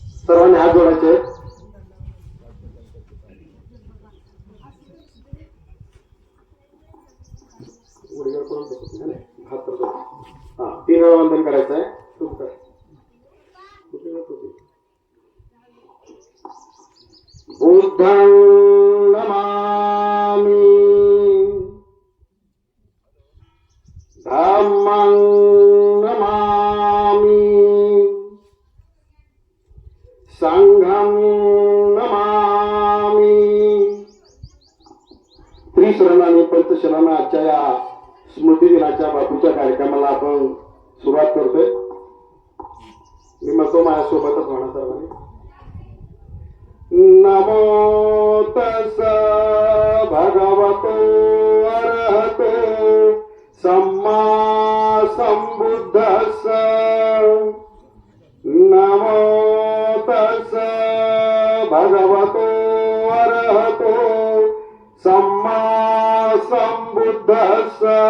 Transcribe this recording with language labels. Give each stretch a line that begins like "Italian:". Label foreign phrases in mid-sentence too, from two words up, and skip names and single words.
Marathi: सर्वांनी हात जोडायचे. हा 3 वेळा वंदन करायचं आहे.
Pali: बुद्धं नमामि, धम्मं नमामि, संघं नमामि.
Marathi: त्रिशरण आणि पंचशरण आजच्या या स्मृती दिनाच्या बापूच्या कार्यक्रमाला आपण सुरुवात करतोय. मी म्हणतो माझ्यासोबतच म्हणा सर्वांनी.
Pali: नमो तस् भगवतो अरहतो सम्मा संबुद्धस्स. नमो तस् भगवतो अरहतो सम्मा संबुद्धस्स.